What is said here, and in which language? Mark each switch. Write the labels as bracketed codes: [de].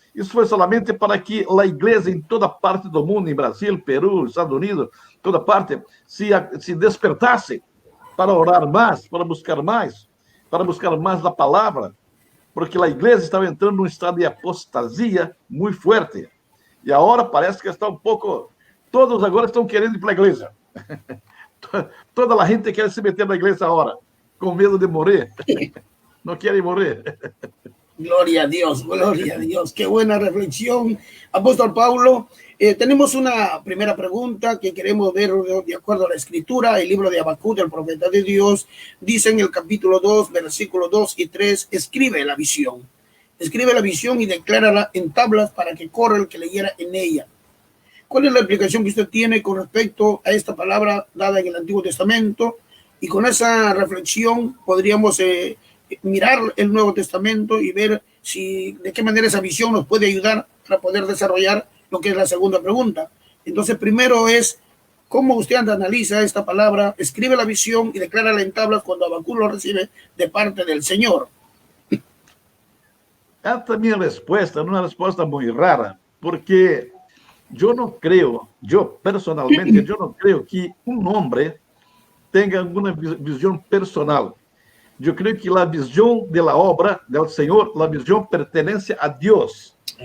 [pt] Isso foi somente para que a igreja em toda parte do mundo, em Brasil, Peru, Estados Unidos, toda parte, se despertasse para orar mais, para buscar mais da palavra, porque a igreja estava entrando num estado de apostasia muito forte. E agora parece que está um pouco... Todos agora estão querendo ir para a igreja. Toda a gente quer se meter na igreja agora, com medo de morrer. Não querem morrer. [es] Gloria a Dios, qué buena reflexión, apóstol Paulo. Tenemos una primera pregunta que queremos ver de acuerdo a la escritura. El libro de Habacuc, el profeta de Dios, dice en el capítulo 2, versículos 2 y 3, escribe la visión y declárala en tablas para que corra el que leyera en ella. ¿Cuál es la explicación que usted tiene con respecto a esta palabra dada en el Antiguo Testamento? Y con esa reflexión podríamos mirar el Nuevo Testamento y ver de qué manera esa visión nos puede ayudar para poder desarrollar lo que es la segunda pregunta. Entonces, primero es, ¿cómo usted analiza esta palabra? Escribe la visión y declárala en tablas cuando Habacuc lo recibe de parte del Señor. [pt] Esta minha resposta é uma resposta muito rara, porque eu personalmente, eu não creio que um homem tenha alguma visão personal. Eu creio que a visão da obra do Senhor, a visão pertence a Deus.